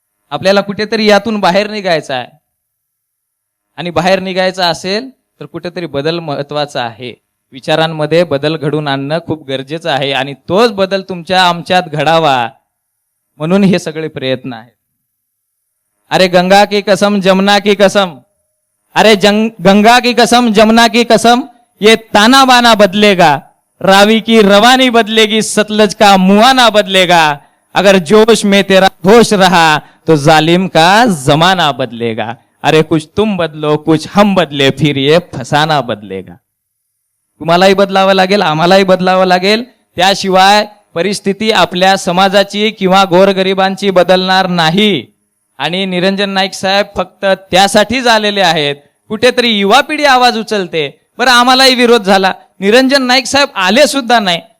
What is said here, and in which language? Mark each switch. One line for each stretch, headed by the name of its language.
Marathi: आपल्याला कुठेतरी यातून बाहेर निघायचं आहे. आणि बाहेर निघायचं असेल तर कुठेतरी बदल महत्वाचा आहे. विचारांमध्ये बदल घडून आणणं खूप गरजेचं आहे आणि तोच बदल तुमच्या आमच्यात घडावा म्हणून हे सगळे प्रयत्न आहेत.
Hindi: अरे गंगा की कसम जमुना की कसम, अरे गंगा की कसम जमुना की कसम, ये ताना बाना बदलेगा, रावी की रवानी बदलेगी, सतलज का मुआना बदलेगा, अगर जोश में तेरा होश रहा तो जालिम का जमाना बदलेगा. अरे कुछ तुम बदलो कुछ हम बदले, फिर ये फसाना बदलेगा.
Marathi: तुम्हालाही बदलावं लागेल, आम्हालाही बदलावं लागेल. त्याशिवाय परिस्थिती आपल्या समाजाची किंवा गोरगरिबांची बदलणार नाही. आणि निरंजन नाईक साहेब फक्त त्यासाठीच आलेले आहेत. कुठेतरी युवा पिढी आवाज उचलते. बरं, आम्हालाही विरोध झाला, निरंजन नाईक साहेब आले सुद्धा नाही.